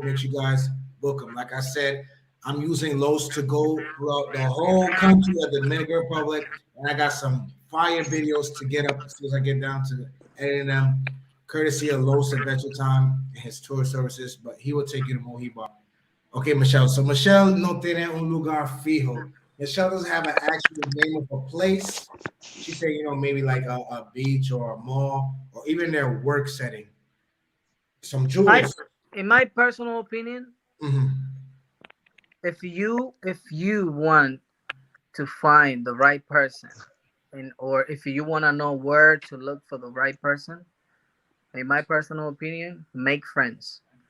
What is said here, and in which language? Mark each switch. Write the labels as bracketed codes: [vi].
[en] Make sure you guys book him. Like I said, I'm using Los to go throughout the whole country of the Dominican Republic, and I got some fire videos to get up as soon as I get down to editing them, courtesy of Los Adventure Time and his tour services. But he will take you to Mohi Bar. Okay, Michelle. [es] So Michelle no tiene un lugar fijo. [en] Michelle doesn't have an actual name of a place. She said, maybe like a beach or a mall or even their work setting. Some jewels. In my personal opinion, if you want to find the right person, or if you want to know where to look for the right person, in my personal opinion, make friends.